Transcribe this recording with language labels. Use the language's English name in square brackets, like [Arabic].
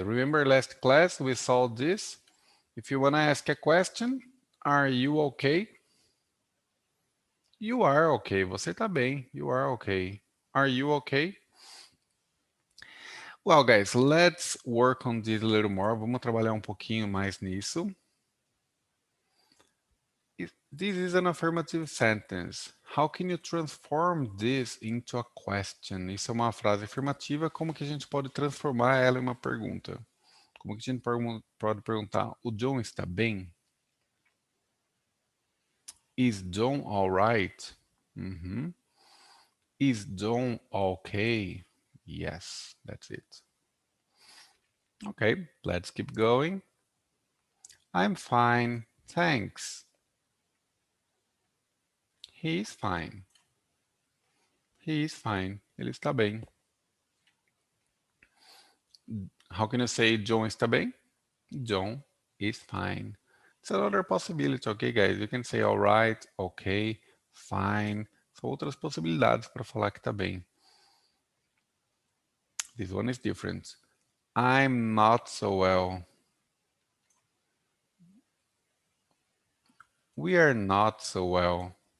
[English] Remember last class we saw this? If you want to ask a question, are you okay? You are okay. [Portuguese] Você está bem. [English] You are okay. Are you okay? Well, guys, let's work on this a little more. [Portuguese] Vamos trabalhar um pouquinho mais nisso. [English] This is an affirmative sentence. How can you transform this into a question? [Portuguese] Isso é uma frase afirmativa. Como que a gente pode transformar ela em uma pergunta? Como que a gente pode perguntar? O John está bem? [English] Is John alright? Is John okay? Yes, that's it. Okay, let's keep going. I'm fine, thanks. He's fine. He's fine. [Portuguese] Ele está bem. [English] How can you say John [Portuguese] está bem? [English] John is fine. It's another possibility, okay, guys? You can say alright, okay, fine. [Portuguese] São outras possibilidades para falar que está bem. [English] This one is different. I'm not so well. We are not so well.